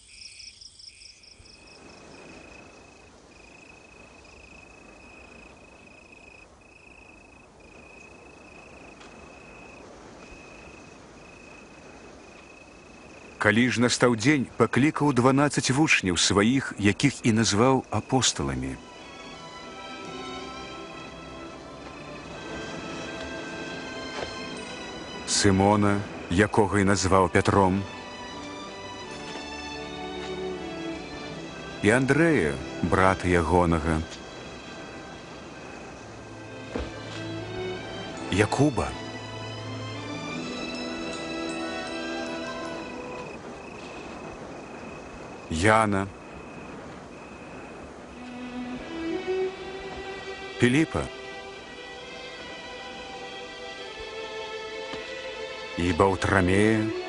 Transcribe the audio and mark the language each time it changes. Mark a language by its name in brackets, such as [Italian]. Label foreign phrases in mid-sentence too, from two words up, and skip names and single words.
[Belarusian] Калі ж настаў дзень, паклікаў 12 вучняў сваіх, якіх і назваў апосталамі. [Ukrainian] Симона, якого й назвав Петром, і Андрея, брата Ягонага, [Belarusian] Якуба, Яна, Філіпа і Баўтрамея,